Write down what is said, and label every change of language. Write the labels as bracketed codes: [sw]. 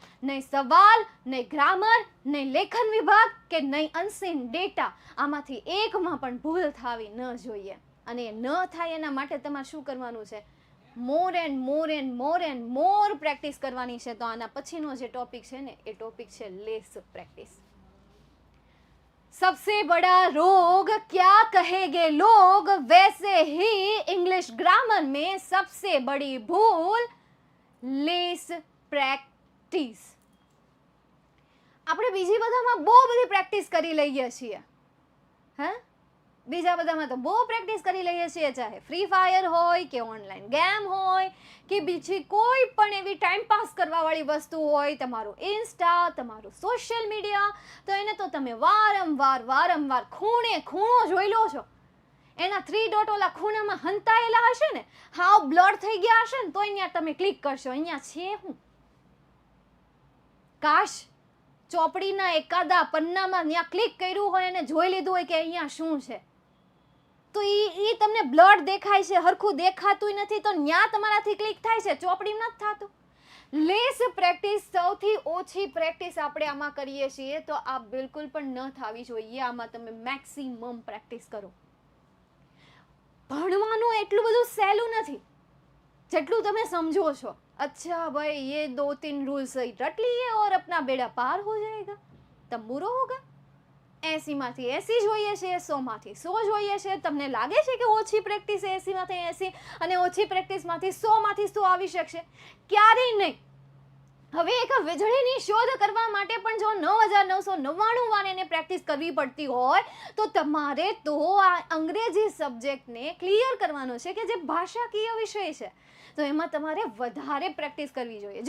[gu] નહીં સવાલ, નહીં ગ્રામર, નહીં લેખન વિભાગ કે નહીં અનસીન ડેટા, આમાંથી એકમાં પણ ભૂલ થવી ન જોઈએ. અને ન થાય એના માટે તમારે શું કરવાનું છે? [en] more and more and more [gu] and more practice કરવાની છે. તો આના પછીનો જે ટોપિક છે ને એ ટોપિક છે લેસ પ્રેક્ટિસ. [hi] सबसे बड़ा रोग क्या कहेंगे लोग, वैसे ही इंग्लिश ग्रामर में सबसे बड़ी भूल लेस प्रेक्टिस. [gu] આપણે બીજી બધામાં બહુ બધી પ્રેક્ટિસ કરી લઈએ છીએ. હા, બીજા બધામાં તો બહુ પ્રેક્ટિસ કરી લઈએ છીએ, ચાહે ફ્રી ફાયર હોય કે ઓનલાઈન ગેમ હોય કે બીજી કોઈ પણ એવી ટાઈમ પાસ કરવાવાળી વસ્તુ હોય, તમારું ઇન્સ્ટા, તમારું સોશિયલ મીડિયા, તો એને તો તમે વારંવાર ખૂણો જોઈ લો છો. એના 3 ડોટ ઓલા ખૂણામાં હંતાયેલા હશે ને, હાવ બ્લર થઈ ગયા હશે ને, તો અહીંયા તમે ક્લિક કરશો, અહીંયા છે હું. કાશ ચોપડીના એકાદા પન્નામાં ત્યાં ક્લિક કર્યું હોય અને જોઈ લીધું હોય કે અહીંયા શું છે, તો એ તમને બ્લડ દેખાય છે, હરખું દેખાતું નથી, તો ત્યાં તમારાથી ક્લિક થાય છે, ચોપડીમાં નથી થતું. લેસ પ્રેક્ટિસ, સૌથી ઓછી પ્રેક્ટિસ આપણે આમાં કરીએ છીએ, તો આ બિલકુલ પણ ન થવી જોઈએ. આમાં તમે મેક્સિમમ પ્રેક્ટિસ કરો. ભણવાનું એટલું બધું સહેલું નથી જેટલું તમે સમજો છો. [hi] अच्छा भाई ये 2-3 रूल्स रट लिए और अपना बेड़ा पार हो जाएगा, तब बुरो होगा. [gu] 80માંથી 80 જોઈએ છે, 100માંથી 100 જોઈએ છે. તમને લાગે છે કે ઓછી પ્રેક્ટિસ 80માંથી 80 અને ઓછી પ્રેક્ટિસમાંથી 100માંથી 100 આવી શકશે? ક્યારેય નહીં. હવે એક વીજળીની શોધ કરવા માટે પણ જો 9999 વાર એને પ્રેક્ટિસ કરવી પડતી હોય, તો તમારે તો આ અંગ્રેજી સબ્જેક્ટને ક્લિયર કરવાનો છે કે જે ભાષાકીય વિષય છે, તો એમાં તમારે વધારે પ્રેક્ટિસ કરવી જોઈએ.